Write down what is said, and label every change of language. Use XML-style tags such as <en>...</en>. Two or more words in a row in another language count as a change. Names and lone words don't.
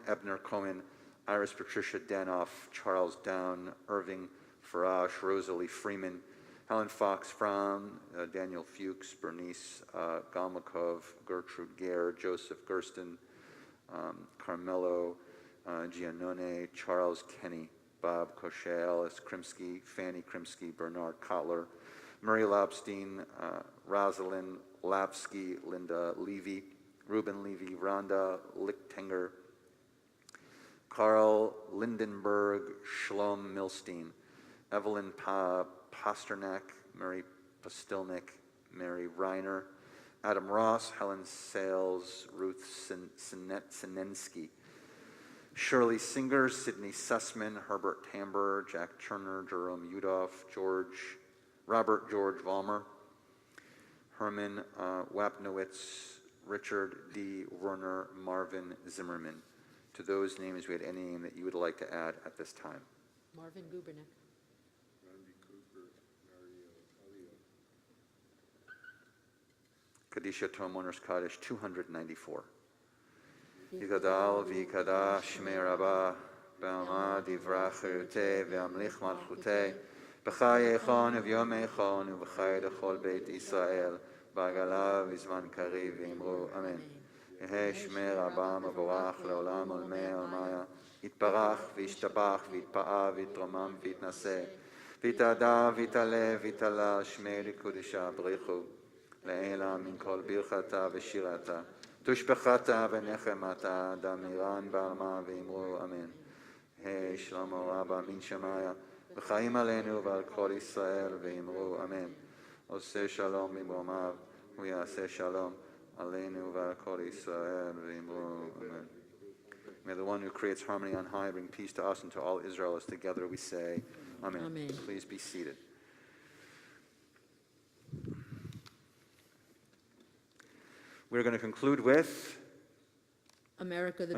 <en>Ebner Cohen, Iris Patricia Danoff, Charles Down, Irving Farash, Rosalie Freeman, Helen Fox Fromm, Daniel Fuchs, Bernice Galmakov, Gertrude Gare, Joseph Gersten, Carmelo Giannone, Charles Kenny, Bob Cochet, Alice Krimsky, Fanny Krimsky, Bernard Kotler, Murray Lobstein, Rosalind Lapsky, Linda Levy, Ruben Levy, Rhonda Lichtenger, Carl Lindenberg, Shlom Milstein, Evelyn Pasternak, Mary Postilnik, Mary Reiner, Adam Ross, Helen Sales, Ruth Sinensky, Shirley Singer, Sidney Sussman, Herbert Tamber, Jack Turner, Jerome Udoff, Robert George Vollmer, Herman Wapnowitz, Richard D. Werner, Marvin Zimmerman. To those names, we had any name that you would like to add at this time? Marvin Gubernick. Randy Cooper, Mario Talia. Kadisha Tom Mourners Kaddish 294.</en> <arc>יתגדל ויתקדש שמה רבא, בעלמא דיברא כרעותה וימליך מלכותה, בחיי כון וביום כון ובחיי דכל בית ישראל, בעגלא ובזמן קריב ואמרו אמן. יהא שמי רבה מבורך לעולם עולמי עולמיה, יתברך וישתבח ויתפאר ויתרומם ויתנשא, ויתהדר ויתעלה ויתעלה שמי לקודשה בריחו, לעילה מן כל ברכתה ושירתה, תושבחתה ונחמתה, דמירן בעלמה ואמרו אמן. יהא שלמה רבה מן שמיה, וחיים עלינו ועל כל ישראל ואמרו אמן.</arc> <he>עושה שלום במרומיו, הוא יעשה שלום. עלינו ועל כל ישראל ואמרו.</he> <en>Amen. May the one who creates harmony on high bring peace to us and to all Israel as together we say, Amen. Amen. Please be seated. We're going to conclude with America the</en>